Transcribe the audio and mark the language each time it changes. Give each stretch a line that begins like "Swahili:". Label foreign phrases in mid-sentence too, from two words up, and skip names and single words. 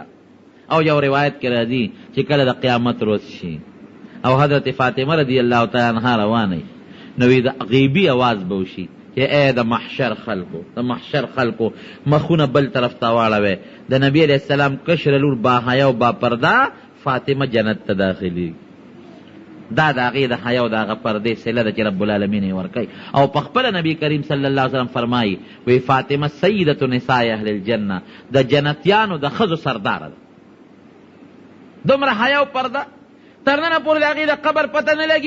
Pashto: او یو روایت کې راځي چې کله د قیامت روز شي او حضرت فاطمه
Arabic: رضی الله تعالی عنها
Pashto: روانه نو د غیبي اواز به وشي چې ای د محشر خلکو مخونه بل طرف ته واړوئ د نبي
Arabic: علیه السلام
Pashto: کشره لور با حیا او با پرده فاطمه جنت ته داخلي دا د هغې د حیا او د هغه پردې صله ده چې
Arabic: رب العالمین
Pashto: یې ورکوي. او په خپله نبي کریم
Arabic: صلی الله علیه وسلم
Pashto: فرمایي وی فاطمه
Arabic: سیدة نساء اهل الجنه
Pashto: د جنتیانو د ښځو سرداره ده دومره حیا او پرده تر ننه پورې د هغې د قبر پته نه لګي.